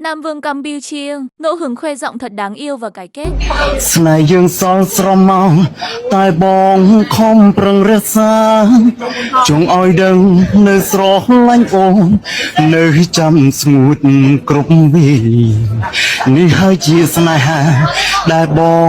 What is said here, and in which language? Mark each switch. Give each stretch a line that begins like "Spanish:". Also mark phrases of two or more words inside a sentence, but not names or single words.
Vietnamese: Nam Vương Campuchia, ngẫu hứng khoe giọng thật đáng yêu và cái kết.
Khmer: ស្នេហ៍យើងសល់ស្រមោលតែបងខំប្រឹងរក្សាចង់ឲ្យដឹងនៅស្រឡាញ់ អូននៅចាំស្ងួតគ្រប់វីនេះហើយជាស្នេហាដែលបង